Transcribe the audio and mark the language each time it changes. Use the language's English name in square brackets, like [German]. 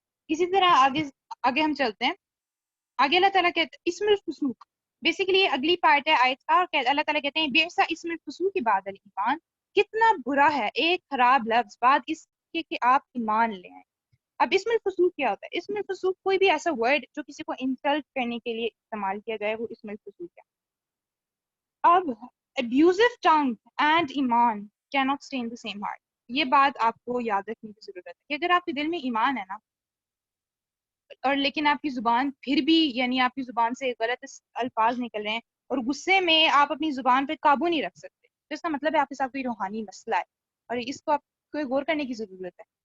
[Urdu] اسی طرح آگے ہم چلتے ہیں. آگے اللہ تعالیٰ کہتے ہیں اسم الفسوق, بیسیکلی یہ اگلی پارٹ ہے آیت کا, اور اللہ تعالیٰ کہتے ہیں [Arabic] بیسا اسم الفسوق کی بعد الایمان, [Urdu] کتنا برا ہے ایک خراب لفظ بعد اس کے کہ آپ ایمان لے آئیں. اب اسم الفسوق کیا ہوتا ہے؟ اسم الفسوق کوئی بھی ایسا ورڈ جو کسی کو انسلٹ کرنے کے لیے استعمال کیا جائے, وہ اسم الفسوق ہے. [English] اب abusive tongue and ایمان cannot stay in the same heart. [Urdu] یہ بات آپ کو یاد رکھنے کی ضرورت ہے کہ اگر آپ کے دل میں ایمان ہے نا, اور لیکن آپ کی زبان پھر بھی, یعنی آپ کی زبان سے غلط الفاظ نکل رہے ہیں اور غصے میں آپ اپنی زبان پہ قابو نہیں رکھ سکتے, تو اس کا مطلب ہے آپ کے ساتھ کوئی روحانی مسئلہ ہے, اور اس کو آپ کو غور کرنے کی ضرورت ہے.